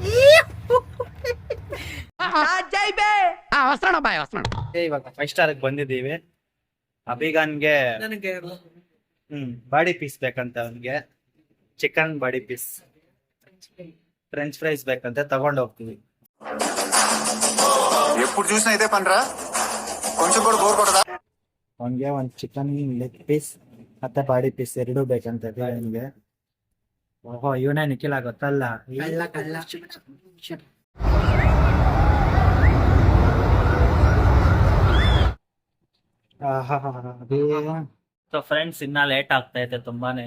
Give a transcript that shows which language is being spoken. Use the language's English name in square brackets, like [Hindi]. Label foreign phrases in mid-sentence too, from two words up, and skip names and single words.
[Kannada] ಇವಾಗ 5 ಸ್ಟಾರ್ಗೆ ಬಂದಿದ್ದೀವಿ. ಅಭಿಗಾನ್ಗೆ [English] body piece [Kannada] ಬೇಕಂತ, ಅವನಿಗೆ [English] chicken body piece, French fries [Kannada] ಬೇಕಂತ ತಗೊಂಡು ಹೋಗ್ತೀವಿ. [Telugu] ఎప్పుడు చూసినా ఇదే పనరా కొంచెం కూడా బోర్ కొడదా [Kannada] ಅವನಿಗೆ ಒಂದು [English] chicken leg piece [Kannada] ಮತ್ತೆ [English] body piece [Kannada] ಎರಡೂ ಬೇಕಂತ ಅವನಿಗೆ. ಓಹೋ, ಇವನೇ ನಿಖಿಲ ಗೊತ್ತಲ್ಲ. [English] so friends, [Kannada] ಇನ್ನ ಲೇಟ್ ಆಗ್ತಾ ಇದೆ ತುಂಬಾನೇ.